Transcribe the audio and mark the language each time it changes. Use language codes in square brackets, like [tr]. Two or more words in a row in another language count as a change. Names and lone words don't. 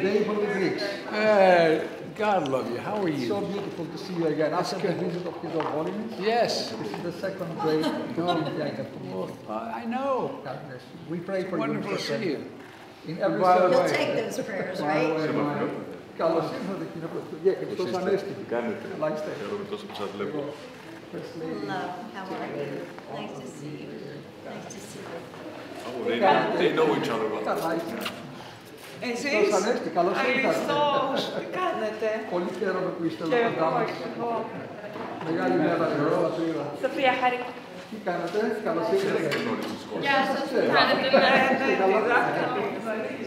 [en] The day for the Greeks. God love you. How are you? So beautiful to see you again. After the visit of His Holiness, Yes. this is the second great opportunity I get to meet you. I know. God bless you. We pray for Wonderful you. to see you. In every By the You'll way, take those prayers, by the right? way, [el] καλώς ήρθατε κύριε Πρωθυπουργέ και Χριστός Ανέστη. Κάνετε. Αλλάξτε. Χαίρομαι τόσο που σας βλέπω. [en] Firstly, Hello, how are you? Nice to see you. Nice to see you. Oh, they know each other well. [el] καλά είστε. Εσείς, Χριστός Ανέστη, καλώς ήρθατε. Αριστός, τι κάνετε? Πολύ χαίρομαι που είστε Και εδώ κοντά εγώ, μας. και εγώ. Μεγάλη μέρα εδώ, πατρίδα. Σοφία, χάρη. Τι κάνετε, καλώς ήρθατε. Γεια σας, Είστε. κάνετε Είστε καλά. με